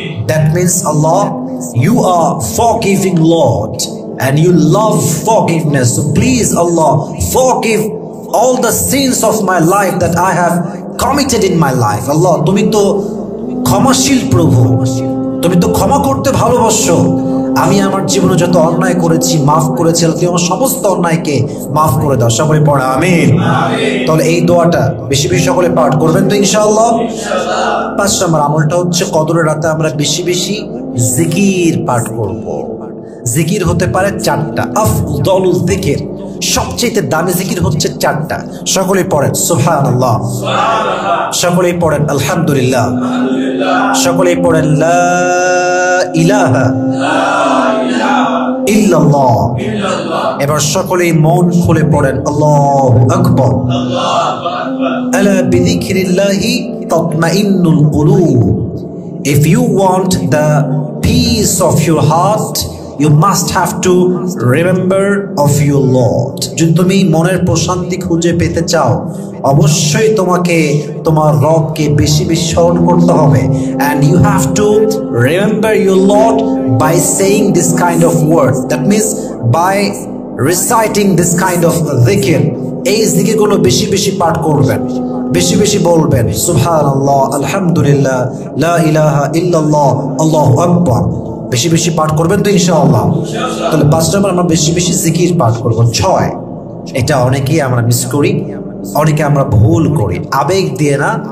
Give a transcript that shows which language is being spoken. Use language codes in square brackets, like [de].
[en] That means, Allah, you are forgiving Lord and you love forgiveness. So please, Allah, forgive all the sins of my life that I have committed in my life. [bn] Allah, তুমি তো ক্ষমাশীল প্রভু, তুমি তো ক্ষমা করতে ভালোবাসো। আমি আমার জীবনে যত অন্যায় করেছি, মাফ করেছি, তুমি আমার সমস্ত অন্যায়কে মাফ করে দাও। সকলে পড়া আমিন। তাহলে এই দোয়াটা বেশি বেশি সকলে পাঠ করবেন তো ইনশাআল্লাহ? 5 নম্বর আমলটা হচ্ছে কদরের রাতে আমরা বেশি বেশি জিকির পাঠ করব। জিকির হতে পারে 4টা। [ar] আফদালুল যিকির, [bn] সবচেয়ে দামি জিকির হচ্ছে 4টা। সকলেই পড়েন সুবহানাল্লাহ, সকলেই পড়েন আলহামদুলিল্লাহ, সকলেই পড়েন লা ইলাহা ইল্লাল্লাহ। এবার সকলেই মন খুলে পড়েন আল্লাহু আকবার। [ar] আলা বিযিকরিল্লাহি তাতমাইন্নুল কুলুব। [en] If you want the peace of your heart, you must have to remember of your Lord. [bn] যদি তুমি মনের প্রশান্তি খুঁজে পেতে চাও, অবশ্যই তোমাকে তোমার রবকে বেশি বেশি স্মরণ করতে হবে। [en] And you have to remember your Lord by saying this kind of words. That means by reciting this kind of dhikr. [bn] এই জিকিরগুলো বেশি বেশি পাঠ করবেন, বেশি বেশি বলবেন সুবহানাল্লাহ, আলহামদুলিল্লাহ, লা ইলাহা ইল্লাল্লাহ, আল্লাহু আকবার। বেশি বেশি পাঠ করবেন তো ইনশাআল্লাহ? তাহলে 5 নম্বর আমরা বেশি বেশি জিকির পাঠ করব। 6, এটা অনেকেই আমরা মিস করি, অনেকে আমরা ভুল করি, আবেগ দিয়ে না,